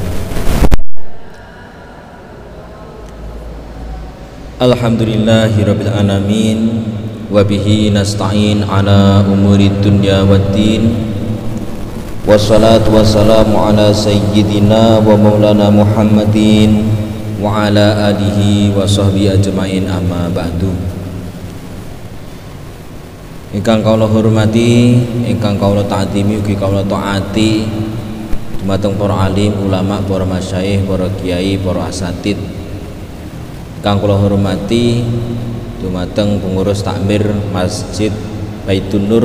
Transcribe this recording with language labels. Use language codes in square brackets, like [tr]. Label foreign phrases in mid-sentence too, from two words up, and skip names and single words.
[ar] الحمد لله رب العالمين وبه نستعين على أمور الدنيا والدين. والصلاة والسلام على سيدنا ومولانا محمد وعلى آله وصحبه أجمعين، أما بعد. [jv] Ingkang kawula hormati, ingkang kawula ta'zimi, ugi kawula taati dumateng para alim, ulama, para masyayikh, para kiai, para asatid. Ingkang kula hormati dumateng pengurus takmir Masjid Baitun Nur.